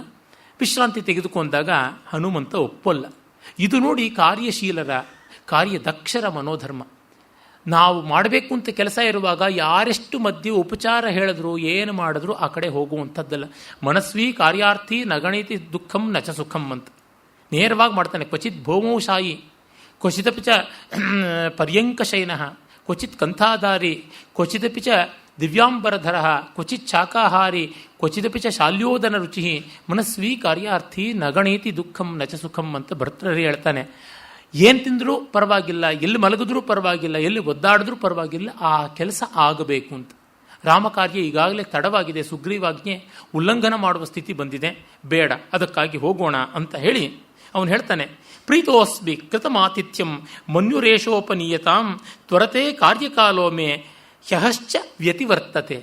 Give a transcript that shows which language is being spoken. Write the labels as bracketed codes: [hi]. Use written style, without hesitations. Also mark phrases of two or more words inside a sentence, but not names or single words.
[kn] ವಿಶ್ರಾಂತಿ ತೆಗೆದುಕೊಂಡಾಗ ಹನುಮಂತ ಒಪ್ಪಲ್ಲ. ಇದು ನೋಡಿ ಕಾರ್ಯಶೀಲರ, ಕಾರ್ಯದಕ್ಷರ ಮನೋಧರ್ಮ. ನಾವು ಮಾಡಬೇಕು ಅಂತ ಕೆಲಸ ಇರುವಾಗ ಯಾರೆಷ್ಟು ಮಧ್ಯೆ ಉಪಚಾರ ಹೇಳಿದ್ರು, ಏನು ಮಾಡಿದ್ರು ಆ ಕಡೆ ಹೋಗುವಂಥದ್ದಲ್ಲ. [sa] ಮನಸ್ವಿ ಕಾರ್ಯಾರ್ಥಿ ನಗಣಿತಿ ದುಃಖಂ ನಚ ಸುಖಂ [kn] ಅಂತ ನೇರವಾಗಿ ಮಾಡ್ತಾನೆ. [sa] ಕ್ವಚಿತ್ ಭೌಮೌಶಾಯಿ, ಕ್ವಚಿದಪಿ ಚ ಪರ್ಯಂಕಶೈನ, ಕ್ವಚಿತ್ ಕಂಥಾಧಾರಿ, ಕ್ವಚಿದಪಿ ಚ ದಿವ್ಯಾಂಬರಧರ ಕ್ವಚಿತ್ ಶಾಕಾಹಾರಿ ಕ್ವಚಿದಪಿ ಚ ಶಾಲ್ಯೋದನ ರುಚಿ ಮನಸ್ವೀ ಕಾರ್ಯಾರ್ಥಿ ನಗಣೇತಿ ದುಃಖಂ ನಚ ಸುಖಂ [kn] ಅಂತ ಭರ್ತೃಹರಿ ಹೇಳ್ತಾನೆ. ಏನು ತಿಂದರೂ ಪರವಾಗಿಲ್ಲ, ಎಲ್ಲಿ ಮಲಗಿದ್ರೂ ಪರವಾಗಿಲ್ಲ, ಎಲ್ಲಿ ಒದ್ದಾಡಿದ್ರೂ ಪರವಾಗಿಲ್ಲ, ಆ ಕೆಲಸ ಆಗಬೇಕು ಅಂತ. ರಾಮಕಾರ್ಯ ಈಗಾಗಲೇ ತಡವಾಗಿದೆ, ಸುಗ್ರೀವಾಜ್ಞೆ ಉಲ್ಲಂಘನ ಮಾಡುವ ಸ್ಥಿತಿ ಬಂದಿದೆ, ಬೇಡ, ಅದಕ್ಕಾಗಿ ಹೋಗೋಣ ಅಂತ ಹೇಳಿ ಅವನು ಹೇಳ್ತಾನೆ, [sa] ಪ್ರೀತೋಸ್ಮಿ ಕೃತಮಾತಿಥ್ಯಂ ಮನ್ಯುರೇಶೋಪನೀಯತಾಂ ತ್ವರತೆ ಕಾರ್ಯಕಾಲೋಮೆ ಹ್ಯಹಶ್ಚ ವ್ಯತಿವರ್ತತೆ.